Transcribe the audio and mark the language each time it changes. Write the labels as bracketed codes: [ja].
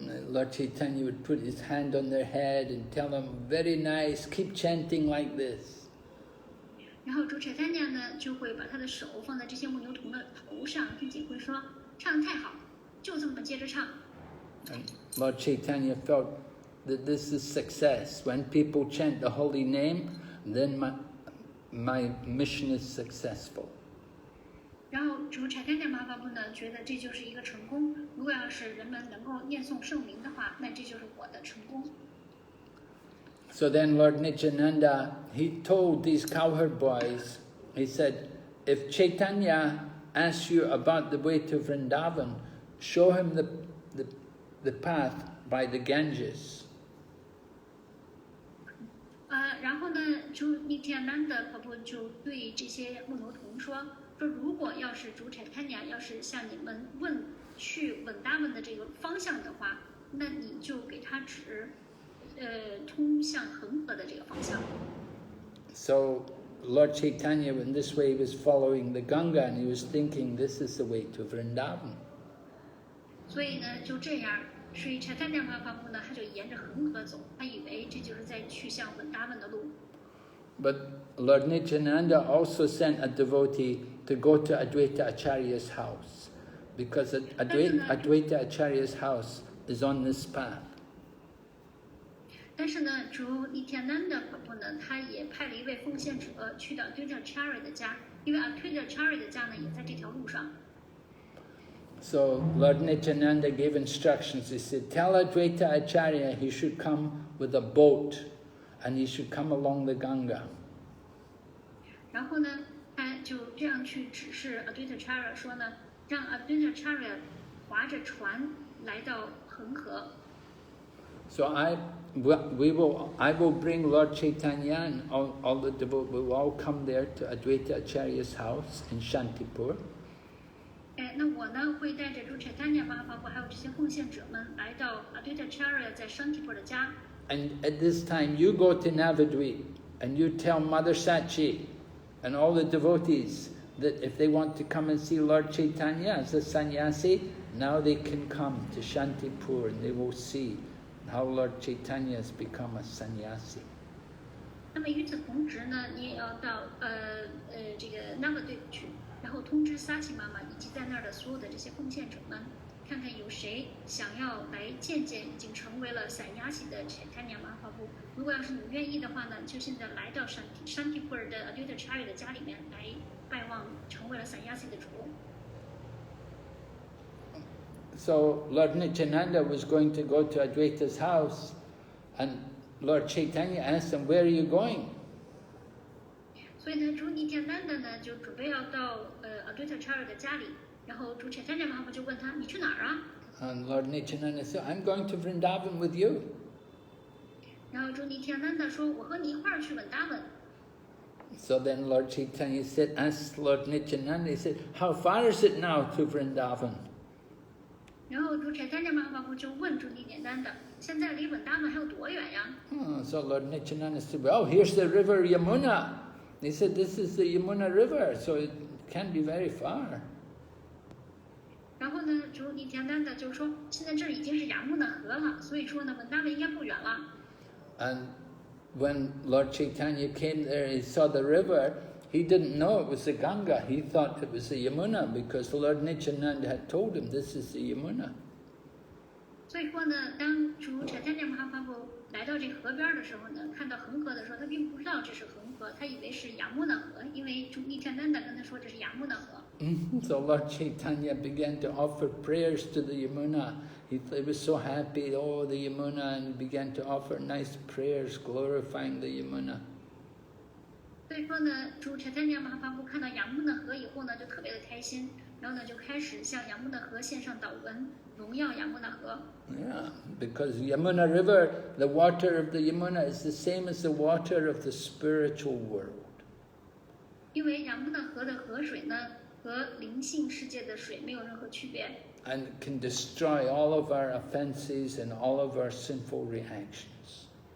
[en] Lord Caitanya would put his hand on their head and tell them, "Very nice, keep chanting like this." [zh] 然后主 Chaitanya 呢，就会把他的手放在这些牧牛童的头上，并且会说：“唱得太好，就这么接着唱。” [en] And Lord Caitanya felt that this is success. When people chant the holy name, then my mission is successful. [zh] 然后主 Chaitanya Mahaprabhu 呢，觉得这就是一个成功。如果要是人们能够念诵圣名的话，那这就是我的成功。 [en] So then Lord Nityananda, he told these cowherd boys, he said, if Chaitanya asks you about the way to Vrindavan, show him the path by the Ganges. [zh] 然后呢，主 Nityananda Prabhu 就对这些牧牛童说，如果要是主 Chaitanya 要是向你们问去稳达文的这个方向的话，那你就给他指通向恒河的这个方向。 [en] So Lord Caitanya, in this way, was following the Ganga, and he was thinking, this is the way to Vrindavan. [zh] 所以呢，就这样，所以 Chaitanya Mahaprabhu 呢，他就沿着恒河走，他以为这就是在去向稳达文的路。 [en] But Lord Nityananda also sent a devotee to go to Advaita Acharya's house, because Advaita Acharya's house is on this path. [zh] 但是呢，主 Nityananda Prabhu 呢，他也派了一位奉献者去到 Advaita Acharya 的家，因为 Advaita Acharya 的家呢也在这条路上。 [en] So Lord Nityananda gave instructions. He said, tell Advaita Acharya he should come with a boat, and he should come along the Ganga. [zh] 然后呢，他就这样去指示 Advaita Acharya 说呢，让 Advaitacharya 划着船来到恒河。 [en] So I will bring Lord Caitanya and all the devotees will all come there to Advaitacharya's house in Shantipur. [zh] 那我呢会带着主 Caitanya Mahaprabhu 还有这些奉献者们来到 Advaitacharya 在 Shantipur 的家。 [en] And at this time you go to Navadvip and you tell Mother Sachi and all the devotees that if they want to come and see Lord Caitanya as a sannyasi, now they can come to Shantipur and they will see how Lord Caitanya has become a sannyasi. [zh] 那么与此同时呢，你也要到这个 Navadvip 去，然后通知撒奇妈妈以及在那儿的所有的这些奉献者们，看看有谁想要来见见已经成为了散压系的 Caitanya Mahaprabhu。如果要是你愿意的话呢，就现在来到Shantipur 的 Advaitacharya 的家里面来拜望成为了散压系的主。 [en] So Lord Nityananda was going to go to Advaita's house, and Lord Caitanya asked him, "Where are you going?" [zh] 所以呢，主 Nityananda 呢就准备要到Advaitacharya 的家里，然后主 Caitanya Mahaprabhu 就问他：“你去哪儿啊？” [en] And Lord Nityananda said, "I'm going to Vrindavan with you." [zh] 然后主 Nityananda 说：“我和你一块儿去稳达文。” [en] So then Lord Caitanya asked Lord Nityananda, he said, "How far is it now to Vrindavan?" [zh] 然后主 Caitanya Mahaprabhu 就问主 Nityananda：“ 现在离稳达文还有多远呀？” [en] So Lord Nityananda said, "Well, here's the river Yamuna." He said, "This is the Yamuna River, so it can't be very far." [zh] 然后呢，主 Nityananda 就说：“现在这已经是雅穆纳河了，所以说呢，稳达文应该不远了。” [en] And when Lord Caitanya came there, he saw the river. He didn't know it was the Ganga. He thought it was the Yamuna because Lord Nityananda had told him this is the Yamuna. [zh] 所以说呢，当主 Caitanya Mahaprabhu 来到这河边的时候呢，看到恒河的时候，他并不知道这是恒河，他以为是雅穆纳河，因为主 Nityananda 跟他说这是雅穆纳河。 [en] So Lord Caitanya began to offer prayers to the Yamuna. He was so happy, oh, the Yamuna, and he began to offer nice prayers glorifying the Yamuna. [zh] 所以说呢，主 Caitanya Mahaprabhu 看到雅穆纳河以后呢，就特别的开心，然后呢就开始向雅穆纳河献上祷文，荣耀雅穆纳河。 [en] Yeah, because Yamuna River, the water of the Yamuna is the same as the water of the spiritual world. [zh] 因为雅穆纳河的河水呢，和灵性世界的水没有任何区别。 [en] And it can destroy all of our offenses and all of our sinful reactions.